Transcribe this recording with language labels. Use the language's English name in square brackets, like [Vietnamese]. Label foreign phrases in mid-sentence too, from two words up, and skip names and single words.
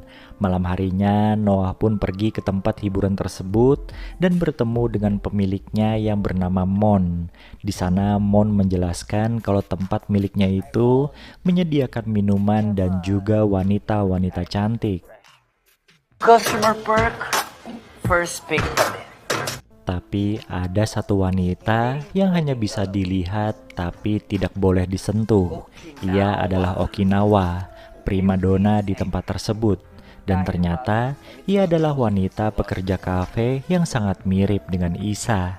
[Indonesian] Malam harinya, Noah pun pergi ke tempat hiburan tersebut dan bertemu dengan pemiliknya yang bernama Mon. Di sana Mon menjelaskan kalau tempat miliknya itu menyediakan minuman dan juga wanita-wanita cantik. [English] Customer perk, first pick [Filipino] pa din. [Indonesian] Tapi ada satu wanita yang hanya bisa dilihat tapi tidak boleh disentuh. Ia adalah Okinawa, primadona di tempat tersebut. Dan ternyata ia adalah wanita pekerja kafe yang sangat mirip dengan Isa.